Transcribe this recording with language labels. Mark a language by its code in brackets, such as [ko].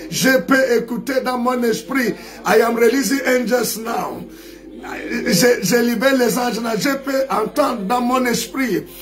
[fr] Je peux écouter dans mon esprit. [en] I am releasing angels now. [fr] Je libère les anges là. Je peux entendre dans mon esprit.